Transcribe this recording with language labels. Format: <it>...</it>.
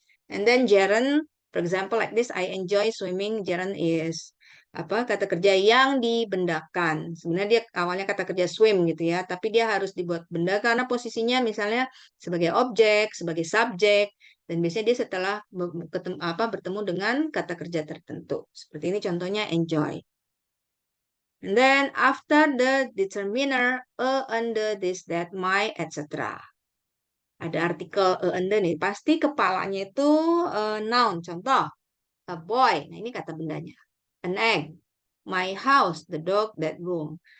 <en>And then gerund, for example, like this, I enjoy swimming.</en> <id>Gerund is kata kerja yang dibendakan. Sebenarnya dia awalnya kata kerja swim gitu ya, tapi dia harus dibuat benda karena posisinya misalnya sebagai objek, sebagai subjek, dan biasanya dia setelah bertemu dengan kata kerja tertentu. Seperti ini contohnya enjoy.</id> <en>And then after the determiner, under this, that, my, etc.</en> <id>Ada artikel under nih, pasti kepalanya itu noun. Contoh, a boy. Nah, ini kata bendanya. An egg.</id> <en>My house, the dog, that room.</en>